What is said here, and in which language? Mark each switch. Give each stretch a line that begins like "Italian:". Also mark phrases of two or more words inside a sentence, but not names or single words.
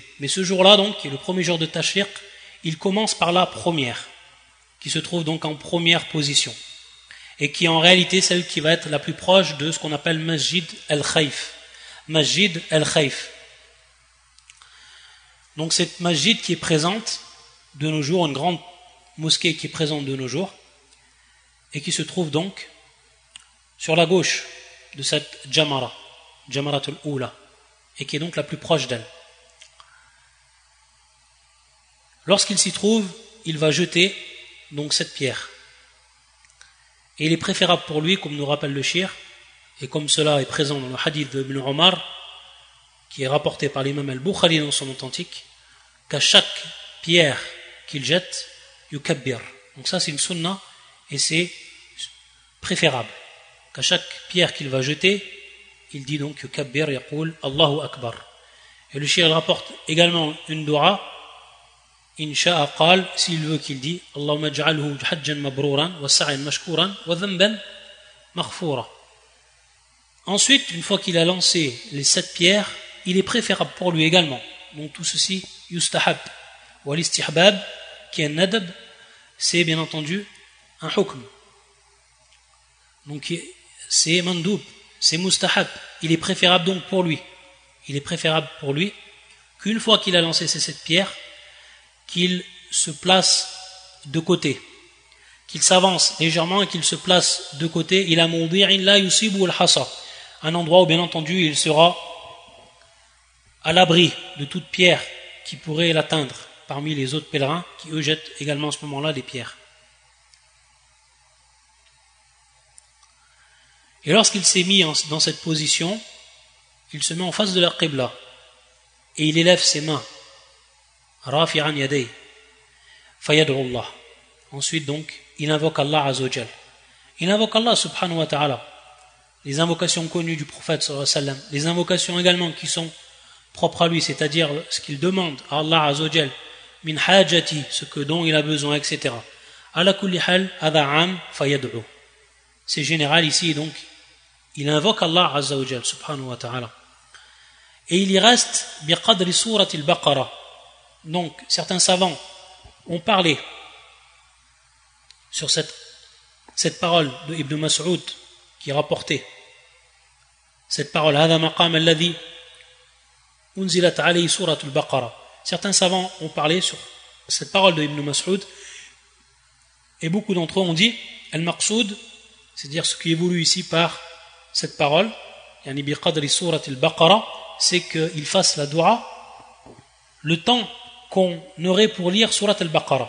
French: Mais ce jour-là donc, qui est le premier jour de Tashriq, il commence par la première, qui se trouve donc en première position, et qui est en réalité celle qui va être la plus proche de ce qu'on appelle Masjid al-Khayf. Masjid al-Khayf. Donc cette masjid qui est présente de nos jours, une grande mosquée qui est présente de nos jours, et qui se trouve donc sur la gauche de cette jamara,
Arabic: الجمرة الأولى,
French: et qui est donc la plus proche d'elle. Lorsqu'il s'y trouve, il va jeter donc cette pierre. Et il est préférable pour lui, comme nous rappelle le shir, et comme cela est présent dans le hadith de Ibn Omar, qui est rapporté par l'imam al-Bukhari dans son authentique, qu'à chaque pierre qu'il jette, yukabbir. Donc ça c'est une sunna, et c'est préférable. Qu'à chaque pierre qu'il va jeter, il dit donc
Arabic: يكبر يقول الله أكبر.
French: Et le shir rapporte également une dua,
Arabic: إن شاء قال,
French: s'il veut qu'il dit
Arabic: اللهم اجعله حجا مبرورا وسعيا مشكورا وذنبا مغفورا.
French: Ensuite, une fois qu'il a lancé les 7 pierres, il est préférable pour lui également. Donc tout ceci
Arabic: يستحب والاستحباب
French: qui est un nadab, c'est bien entendu un hukm. Donc c'est mandoub, c'est mustahab. Il est préférable donc pour lui. Il est préférable pour lui qu'une fois qu'il a lancé ces 7 pierres, qu'il se place de côté, qu'il s'avance légèrement et qu'il se place de côté.
Arabic: إلى موضع لا يصيب الحصى,
French: un endroit où bien entendu il sera à l'abri de toute pierre qui pourrait l'atteindre parmi les autres pèlerins qui eux jettent également à ce moment-là des pierres. Et lorsqu'il s'est mis dans cette position, il se met en face de la qibla et il élève ses mains,
Arabic: رافعا يديه فيدعو الله.
French: Ensuite donc, il invoque Allah Azzawajal. Il invoque Allah
Arabic: سبحانه وتعالى.
French: Les invocations connues du prophète
Arabic: صلى الله عليه وسلم,
French: les invocations également qui sont propres à lui, c'est-à-dire ce qu'il demande à Allah Azzawajal,
Arabic: من حاجته,
French: ce que dont il a besoin, etc.
Arabic: على كل حال أعم فيدعو.
French: C'est général ici, donc il invoque Allah Azzawajal
Arabic: سبحانه وتعالى.
French: Et il y reste
Arabic: بقدر سورة البقرة.
French: Donc certains savants ont parlé sur cette parole de Ibn Mas'ud qui est rapportée. Cette parole,
Arabic: هذا مقام الذي أنزلت عليه سورة البقرة.
French: Certains savants ont parlé sur cette parole de Ibn Mas'ud, et beaucoup d'entre eux ont dit Al-Maqsoud, c'est-à-dire ce qui est voulu ici par cette parole,
Arabic: يعني بقدر سورة البقرة,
French: c'est qu'il fasse la dua le temps qu'on aurait pour lire surat al-Baqarah.